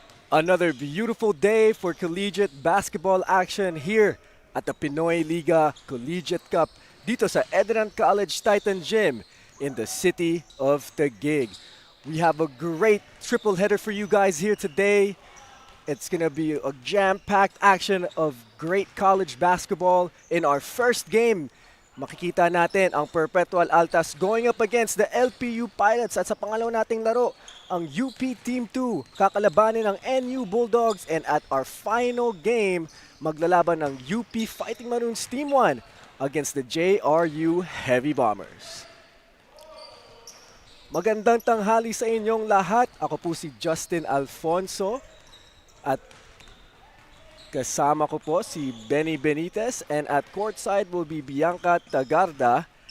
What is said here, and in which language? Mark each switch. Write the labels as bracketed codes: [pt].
[en] Another beautiful day for collegiate basketball action here at the Pinoyliga Collegiate Cup [tl] dito sa [en] ENDERUN College Titan Gym in the city of Taguig. We have a great triple header for you guys here today. It's going to be a jam-packed action of great college basketball. In our first game, [tl] makikita natin ang [en] Perpetual Altas going up against the LPU Pilots. [tl] At sa pangalawa nating laro, ang UP Team 2 kakalabanin ng NU Bulldogs. [en] And at our final game, [tl] maglalaban ng [en] UP Fighting Maroons Team 1 against the JRU Heavy Bombers. [tl] Magandang tanghali sa inyong lahat. Ako po si Justin Alfonso at kasama ko po si Benny Benitez, [en] and at courtside will be [tl] Bianca Tagarda.